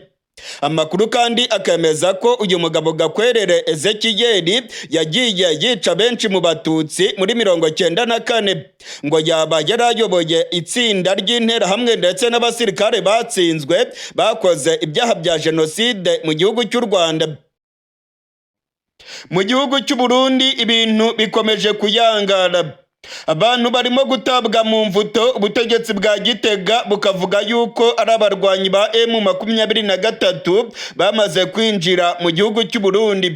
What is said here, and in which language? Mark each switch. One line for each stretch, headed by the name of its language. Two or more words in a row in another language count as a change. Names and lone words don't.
Kinyarwanda: Amakuru kandi akemeza ko uyu mugabo Gakwerere Ezekiel yagiye yica benshi mu batutsi muri 1994, ngo yaba yarayoboye itsinda ry'interahamwe ndetse n'abasirikare batsinzwe bakoze ibyaha bya jenoside mu gihugu cy'u Rwanda. Mu gihugu cy'u Burundi ibintu bikomeje kuyangara. Abantu barimo gutabwa mu mvuto. Ubutegetsi bwa Gitega bukavuga yuko ari abarwanyi ba M23 bamaze kwinjira mu gihugu cy'u Burundi.